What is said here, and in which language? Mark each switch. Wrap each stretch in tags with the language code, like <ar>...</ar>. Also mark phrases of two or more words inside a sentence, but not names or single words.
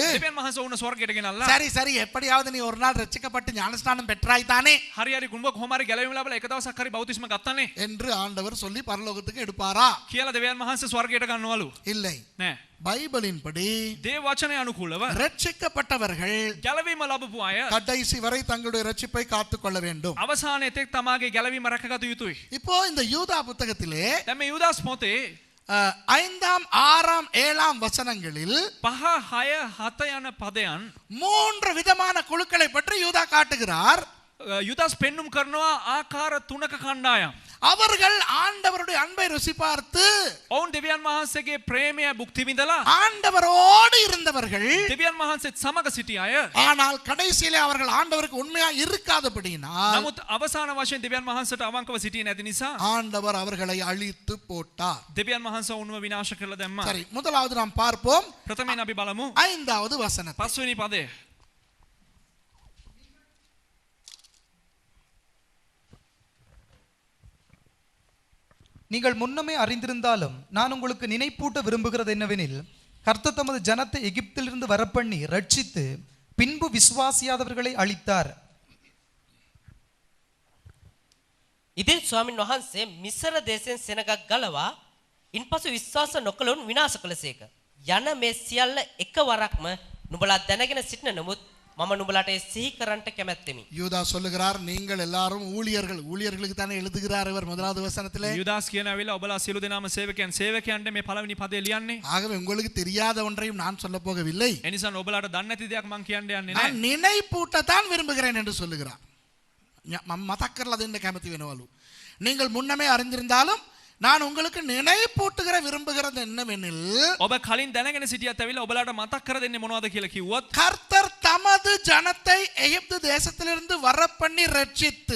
<si>දෙවියන් වහන්සේ ඔවුන් ස්වර්ගයට ගෙනල්ලා</si> <ta>சரி சரி எப்படியாவது நீ ஒரு நாள் ரட்சிக்கப்பட்டு ஞானஸ்நானம் பெற்றாய் தானே</ta> <si>හරි හරි කුඹ කොහොම හරි ගැලවීම ලැබලා එක දවසක් හරි බෞතිස්ම ගත්තානේ</si> <ta>என்று ஆண்டவர் சொல்லி பரலோகத்துக்கு எடுப்பாரா?</ta> <si>කියලා දෙවියන් වහන්සේ ස්වර්ගයට ගන්නවලු.</si> <ta>இல்லை.</ta> <si>නෑ.</si> <ta>பைபிளின் படி</ta> <si>දේව වචනය අනුකූලව</si> <ta>ரட்சிக்கப்பட்டவர்கள்</ta> <si>ගැලවීම ලැබපු අය</si> <ta>கடைசி வரை தங்களுடைய ரட்சிப்பை காத்துக்கொள்ள வேண்டும்.</ta> <si>අවසානයේ තෙක් තමාගේ ගැලවීම රැකගත යුතුයි.</si> <ta>இப்போ இந்த யூதா புத்தகத்திலே</ta> <si>දැන් මේ යුදාස් පොතේ</si> <ta>5, 6, 7 வசனங்களில்</ta> <si>5, 6, 7 යන පදයන්</si> <ta>3 விதமான குழுக்களை பற்றி யூதா காட்டுகிறார்.</ta> <si>යුදාස් පෙන්눔 කරනවා ආකාර 3ක කණ්ඩායම්.</si> <ta>அவர்கள் ஆண்டவருடைய அன்பை ருசி பார்த்து</ta> <si>ඔවුන් දෙවියන් වහන්සේගේ ප්‍රේමය භුක්ති විඳලා</si> <ta>ஆண்டவரோடு இருந்தவர்கள்,</ta> <si>දෙවියන් වහන්සේත් සමග සිටි අය.</si> <ta>ஆனால் கடைசியிலே அவர்கள் ஆண்டவருக்கு உண்மையா இருக்காதபடியினால்</ta> <si>නමුත් අවසාන වශයෙන් දෙවියන් වහන්සේට අවංකව සිටියේ නැති නිසා</si> <ta>ஆண்டவர் அவர்களை அழித்து போட்டார்.</ta> <si>දෙවියන් වහන්සේ ඔවුන්ව විනාශ කරලා දැම්මා.</si> <ta>சரி, முதலாவது நாம் பார்ப்போம்</ta> <si>ප්‍රථමයෙන් අපි බලමු</si> <ta>5வது வசனத்தை.</ta> <si>5 වෙනි පදය.</si> <ta>நீங்கள் முன்னமே அறிந்திருந்தாலும் நான் உங்களுக்கு நினைப்பூட்ட விரும்புகிறது என்னவெனில், கர்த்தர் தமது ஜனத்தை எகிப்திலிருந்து வரப்பண்ணி ரட்சித்து பின்பு விசுவாசியாதவர்களை அழித்தார்.</ta> <si>ඉතින් ස්වාමින් වහන්සේ මිසර දේශයෙන් සෙනගක් ගලවා ඉන්පසු විශ්වාස නොකළවුන් විනාශ කළසේක. යන මේ සියල්ල එකවරක්ම නුඹලා දැනගෙන සිටින නමුත් මම නුඹලාට සිහි කරන්නට කැමැත්තෙමි.</si> <ta>யூதா சொல்லுகிறார், நீங்கள் எல்லாரும் ஊழியர்கள். ஊழியர்களுக்கு தானே எழுதுகிறார் இவர் முதலாவது வசனத்திலே.</ta> <si>යුදාස් කියන ඇවිල්ලා ඔබලා සියලු දෙනාම සේවකයන්, සේවකයන්ට මේ පළවෙනි පදේ ලියන්නේ.</si> <ta>ஆகவே உங்களுக்கு தெரியாத ஒன்றையும் நான் சொல்ல போகவில்லை.</ta> <si>එනිසා ඔබලාට දන්නේ නැති දෙයක් මම කියන්න යන්නේ නැහැ.</si> <ta>நான் நினைப்பூட்டத்தான் விரும்புகிறேன் என்று சொல்லுகிறார்.</ta> <si>මතක් කරලා දෙන්න කැමති වෙනවලු.</si> <ta>நீங்கள் முன்னமே அறிந்திருந்தாலும் நான் உங்களுக்கு நினைப்பூட்டுகிற விரும்புகிறது என்னவெனில்,</ta> <si>ඔබ කලින් දැනගෙන සිටියත් ඇවිල්ලා ඔබලාට මතක් කර දෙන්නේ මොනවද කියලා කිව්වොත්,</si> <ta>கர்த்தர் தமது ஜனத்தை எகிப்து தேசத்திலிருந்து வரப்பண்ணி ரட்சித்து</ta>